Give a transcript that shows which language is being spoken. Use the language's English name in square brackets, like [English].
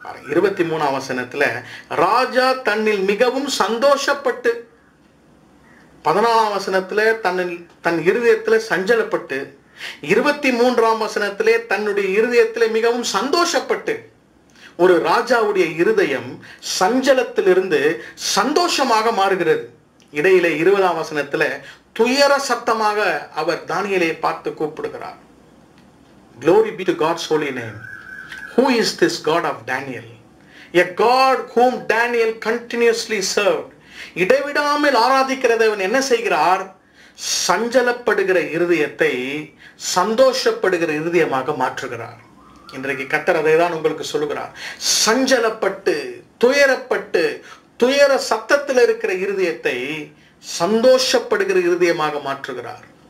[Tamil] 23ஆம் வசனத்துல ராஜா தன்னில் மிகவும் சந்தோஷப்பட்டு, 14ஆம் வசனத்துல தன் இருதயத்துல சஞ்சலப்பட்டு, 23ஆம் வசனத்திலே தன்னுடைய இருதயத்திலே மிகவும் சந்தோஷப்பட்டு. ஒரு ராஜாவுடைய இருதயம் சஞ்சலத்திலிருந்து சந்தோஷமாக மாறுகிறது. இடையிலே 20ஆம் வசனத்துல துயர சத்தமாக அவர் தானியேலை பார்த்து கூப்பிடுகிறார். [English] Glory be to God's holy name. Who is this God of Daniel? A God whom Daniel continuously served. [Tamil] இடைவிடாமல் ஆராதிக்கிறவன் என்ன செய்கிறார்? சஞ்சலப்படுகிற இருதயத்தை சந்தோஷப்படுகிற இருதயமாக மாற்றுகிறார். இன்றைக்கு கர்த்தர் அதை தான் உங்களுக்கு சொல்லுகிறார். சஞ்சலப்பட்டு துயரப்பட்டு துயர சத்தத்தில் இருக்கிற இருதயத்தை சந்தோஷப்படுகிற இருதயமாக மாற்றுகிறார்.